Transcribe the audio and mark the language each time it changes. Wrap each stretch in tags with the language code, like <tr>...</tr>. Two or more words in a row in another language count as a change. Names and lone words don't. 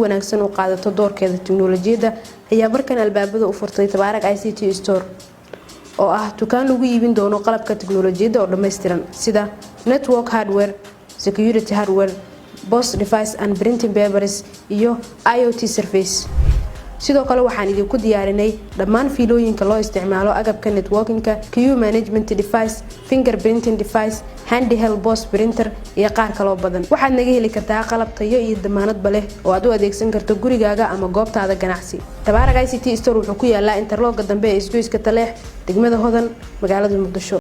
<so>wanaagsan u qaadato doorkeeda tiknoolajiyada ayaa markan albaabada u furtay Tabarak ICT Store oo ah dukaan lagu iibin doono qalabka tiknoolajiyada oo dhameystiran sida</so> <en>network hardware, security hardware, POS device and printing papers</en> <so>iyo</so> <en>IoT surface.</en> <so>sidoo kale waxaan idinku diyaarinay dhammaan fiilooyinka loo isticmaalo agabka networkinka,</so> <en>queue management device, fingerprinting device, handheld POS printer</en> <so>iyo qaar kale oo badan. waxaad naga heli kartaa qalab tayo iyo damaanad leh oo aad u adeegsan karto gurigaaga ama goobtaada ganacsi. Tabarak ICT Store wuxuu ku yaalaa interlog dambe ee isgoyska Taleex, degmada Hodan, magaalada Muqdisho.</so>